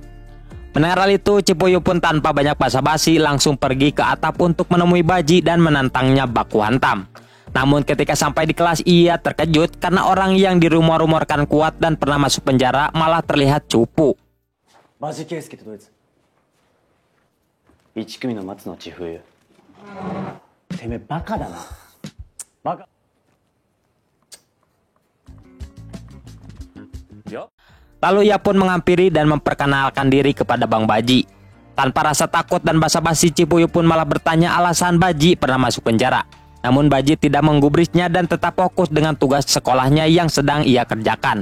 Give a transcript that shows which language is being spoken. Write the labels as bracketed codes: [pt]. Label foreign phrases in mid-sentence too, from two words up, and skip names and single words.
[id] Mendengar hal itu Chipuyu pun tanpa banyak basa-basi langsung pergi ke atap untuk menemui Baji dan menantangnya baku hantam. Namun ketika sampai di kelas ia terkejut karena orang yang dirumor-rumorkan kuat dan pernah masuk penjara malah terlihat cupu. [ja] Baji Keisuke ってどいつ1組の松野千冬てめえバカだなバカ。 [id] Lalu ia pun menghampiri dan memperkenalkan diri kepada Bang Baji. Tanpa rasa takut dan basa-basi Chipuyu pun malah bertanya alasan Baji pernah masuk penjara. Namun Baji tidak menggubrisnya dan tetap fokus dengan tugas sekolahnya yang sedang ia kerjakan.